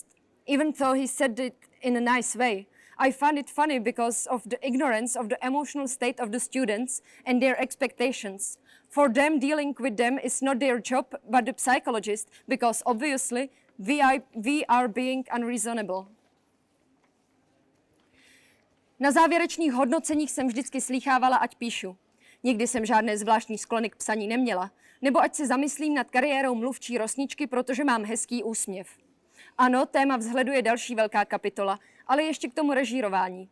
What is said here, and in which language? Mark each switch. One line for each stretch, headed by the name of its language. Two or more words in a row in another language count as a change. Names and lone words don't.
English: Even though he said it in a nice way, I find it funny because of the ignorance of the emotional state of the students and their expectations. For them, dealing with them is not their job, but the psychologist, because obviously we are being unreasonable.
Czech: Na závěrečných hodnoceních jsem vždycky slýchávala, ať píšu. Nikdy jsem žádné zvláštní sklony k psaní neměla, nebo ať se zamyslím nad kariérou mluvčí rosničky, protože mám hezký úsměv. Ano, téma vzhledu je další velká kapitola, ale ještě k tomu režírování.